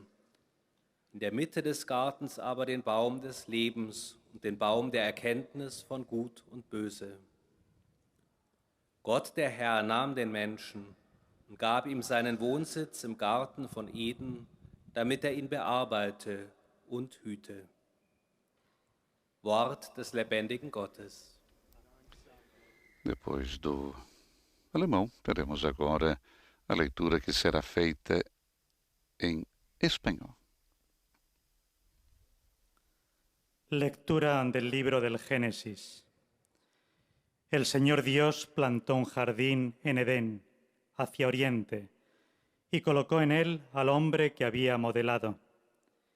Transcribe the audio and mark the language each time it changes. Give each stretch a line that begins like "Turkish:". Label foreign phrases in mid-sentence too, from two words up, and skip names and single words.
German: In der Mitte des Gartens aber den Baum des Lebens und den Baum der Erkenntnis von Gut und Böse. Gott, der Herr, nahm den Menschen und gab ihm seinen Wohnsitz im Garten von Eden, damit er ihn bearbeite und hüte. Wort des lebendigen Gottes.
Portuguese: Depois do alemão, teremos agora a leitura que será feita em espanhol.
Spanish: Lectura del libro del Génesis. El Señor Dios plantó un jardín en Edén, hacia oriente, y colocó en él al hombre que había modelado.